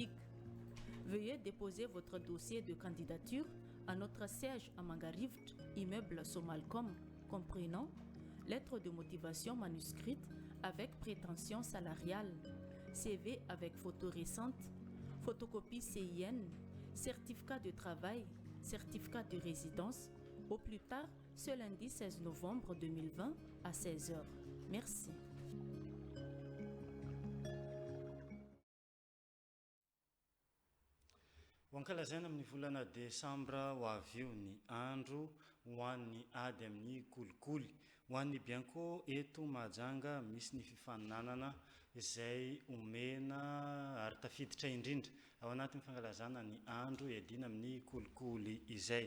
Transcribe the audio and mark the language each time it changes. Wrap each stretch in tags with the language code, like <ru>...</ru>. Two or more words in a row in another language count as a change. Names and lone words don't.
<fr>Veuillez déposer votre dossier de candidature à notre siège à Mangarivtre, immeuble Somalcom, comprenant lettre de motivation manuscrite avec prétention salariale, CV avec photo récente, photocopie CIN, certificat de travail, certificat de résidence, au plus tard ce lundi 16 novembre 2020 à 16h. Merci.</fr> <mg>Wankalazaina amin'ny volana Desambra ho avy eo ny andro ho an'ny ady amin'ny kolikoly. Ho an'ny bianco eto Mahajanga misy ny fifaninanana izay omena ary tafiditra indrindra ao anatin'ny fankalazana ny andro iadina amin'ny kolikoly izay.</mg>